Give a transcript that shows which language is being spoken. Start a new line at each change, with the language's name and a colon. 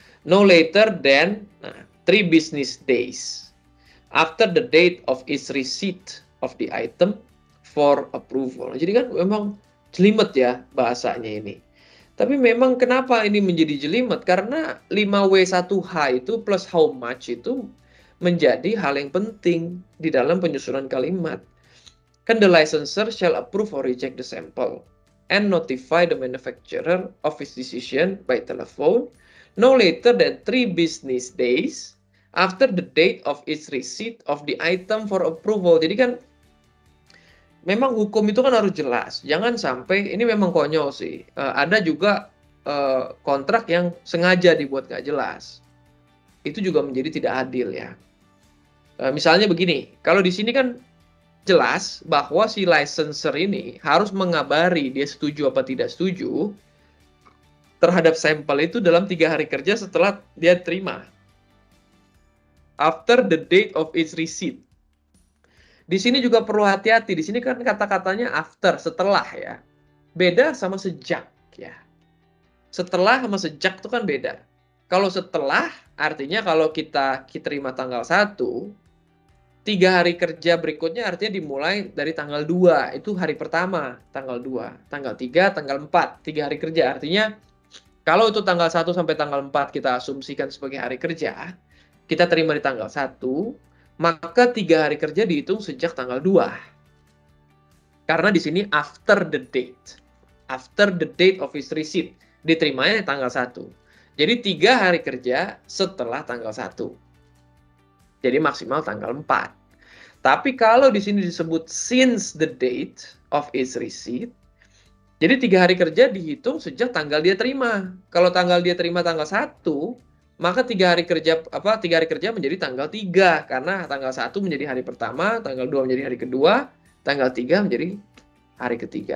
English: No later than 3 business days after the date of its receipt of the item for approval.
Indonesian: Jadi kan memang jelimet ya bahasanya ini. Tapi memang kenapa ini menjadi jelimet? Karena 5W1H itu plus how much itu menjadi hal yang penting di dalam penyusunan kalimat. Kan
English: the licensor shall approve or reject the sample. and notify the manufacturer of its decision by telephone no later than 3 business days after the date of its receipt of the item for approval.
Indonesian: Jadi kan memang hukum itu kan harus jelas. Jangan sampai, ini memang konyol sih. Ada juga kontrak yang sengaja dibuat nggak jelas. Itu juga menjadi tidak adil ya. Misalnya begini, kalau di sini kan jelas bahwa si licensor ini harus mengabari dia setuju apa tidak setuju terhadap sampel itu dalam 3 hari kerja setelah dia terima.
English: After the date of its receipt.
Indonesian: Di sini juga perlu hati-hati. Di sini kan kata-katanya after, setelah ya. Beda sama sejak ya. Setelah sama sejak itu kan beda. Kalau setelah artinya kalau kita terima tanggal 1, 3 hari kerja berikutnya artinya dimulai dari tanggal 2. Itu hari pertama, tanggal 2. Tanggal 3, tanggal 4. 3 hari kerja. Artinya kalau itu tanggal 1 sampai tanggal 4 kita asumsikan sebagai hari kerja, kita terima di tanggal 1, maka 3 hari kerja dihitung sejak tanggal 2. Karena di sini
English: after the date. After the date of its receipt.
Indonesian: Diterimanya tanggal 1. Jadi 3 hari kerja setelah tanggal 1. Jadi maksimal tanggal 4. Tapi kalau di sini disebut
English: since the date of its receipt,
Indonesian: jadi 3 hari kerja dihitung sejak tanggal dia terima. Kalau tanggal dia terima tanggal 1, maka 3 hari kerja menjadi tanggal 3 karena tanggal 1 menjadi hari pertama, tanggal 2 menjadi hari kedua, tanggal 3 menjadi hari ketiga.